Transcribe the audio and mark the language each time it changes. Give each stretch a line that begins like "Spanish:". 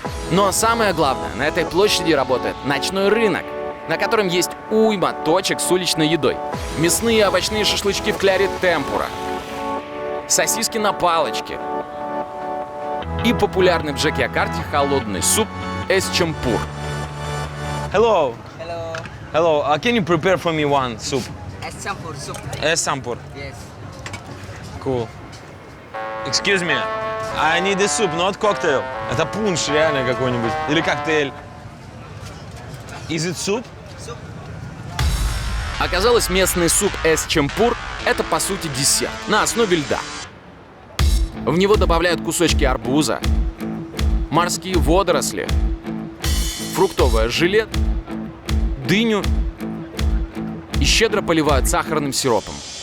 Russian: Но самое главное, на этой площади работает ночной рынок, на котором есть уйма точек с уличной едой. Мясные и овощные шашлычки в кляре темпура, сосиски на палочке и популярный в Джакьякарте холодный суп эс-чампур.
English: Hello. Hello. Hello. Can you prepare for me one soup? Sampur soup. Sampur. Yes. Cool. Excuse me. I need a soup, not cocktail.
Russian: Это пунш реально какой-нибудь. Или коктейль.
English: Is it soup?
Russian: Оказалось, местный суп эс-чампур – это, по сути, десерт на основе льда. В него добавляют кусочки арбуза, морские водоросли, фруктовое желе, дыню и щедро поливают сахарным сиропом.